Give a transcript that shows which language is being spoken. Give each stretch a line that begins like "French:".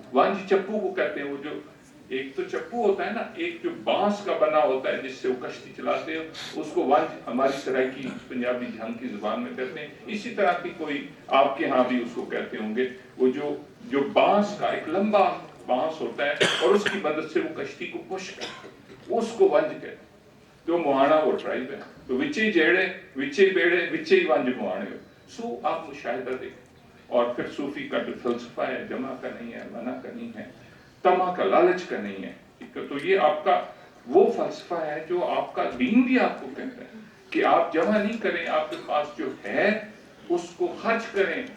Urdu: ونج چپو کو کہتے ہیں، وہ جو ایک تو چپو ہوتا ہے نا، ایک جو بانس کا بنا ہوتا ہے جس سے وہ کشتی چلاتے ہیں، اس کو ونج ہماری سرائکی پنجابی جھنگ کی زبان میں کہتے ہیں. اسی طرح کی کوئی آپ کے ہاں بھی اس کو کہتے ہوں گے. وہ جو بانس کا ایک لمبا بانس ہوتا ہے اور اس کی مدد سے وہ کشتی کو پش کرتے ہیں، اس کو ونج کہتے ہیں. تو موہانا وہ ٹرائب ہے.
Saraiki: تو وچے جیڑے وچے بیڑے وچے ونج موہانے ہو.
Urdu: سو آپ مشاہدہ دیکھیں. اور پھر صوفی کا جو فلسفہ ہے، جمع کا نہیں ہے، منع کا نہیں ہے، طمع کا لالچ کا نہیں ہے. تو یہ آپ کا وہ فلسفہ ہے جو آپ کا دین بھی آپ کو کہتا ہے کہ آپ جمع نہیں کریں، آپ کے پاس جو ہے اس کو خرچ کریں.